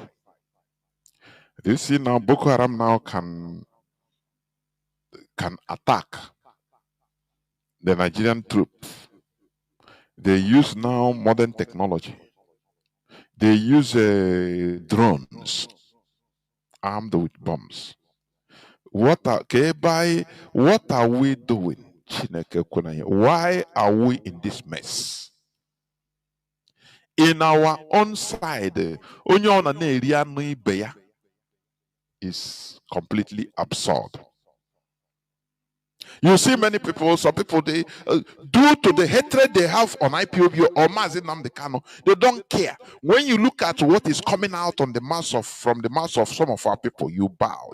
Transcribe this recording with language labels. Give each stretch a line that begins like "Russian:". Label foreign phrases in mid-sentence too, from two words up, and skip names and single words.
English: Do you see now Boko Haram now can attack the Nigerian troops? They use now modern technology. They use drones armed with bombs. What are we doing?
Igbo: Chineke kwena ya.
English: Why are we in this mess? In our own side,
Igbo: onye ọ na-eri anụ ibe ya
English: is completely absurd. You see many people, some people, they due to the hatred they have on IPOB or Mazi Nnamdi Kanu, they don't care. When you look at what is coming out from the mouth of some of our people, you bow.